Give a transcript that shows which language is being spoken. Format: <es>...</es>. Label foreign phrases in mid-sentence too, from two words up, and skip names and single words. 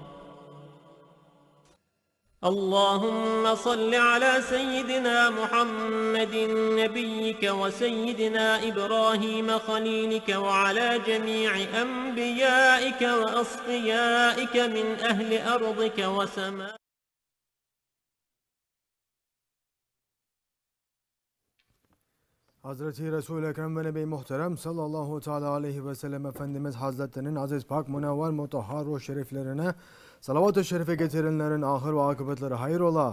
<ar>اللهم صل على سيدنا محمد نبيك وسيدنا إبراهيم خليلك وعلى جميع أنبيائك وأصفيائك من أهل أرضك وسمائك.</ar> <tr>Hazreti Resul-i Ekrem ve Nebi Muhterem</tr> <ar>صلى الله تعالى عليه وسلم</ar> <tr>Efendimiz Hazretlerinin aziz, pak, münevver, mutahhar ruh şeriflerine salavat-ı şerife getirenlerin ahir ve akıbetleri hayır ola.</tr>